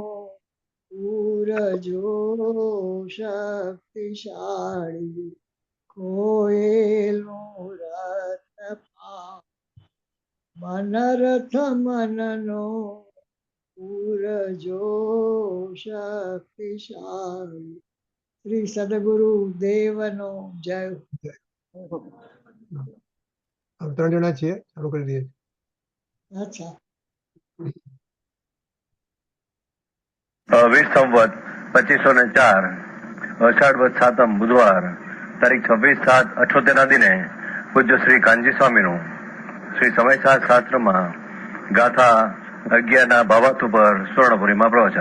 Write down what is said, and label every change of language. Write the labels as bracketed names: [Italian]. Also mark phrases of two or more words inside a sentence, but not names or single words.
[Gujarati] પૂરજો શક્તિશાળી, કોયલો રત્ન પાવો, મનરથ મનનો પૂરજો શક્તિશાળી। શ્રી સદ્ગુરુ દેવનો જય। હવે 3 જણા છીએ, ચાલુ કરી દઈએ. અચ્છા. 20 સંવત 2504 અષાઢ વદ સાતમ બુધવાર તારીખ 26/7/78 ના દિને પૂજ્ય શ્રી કાનજી સ્વામીનું શ્રી સમયસાર શાસ્ત્રમાં ગાથા 11 ના ભાવાર્થ ઉપર સુવર્ણપુરીમાં પ્રવચન.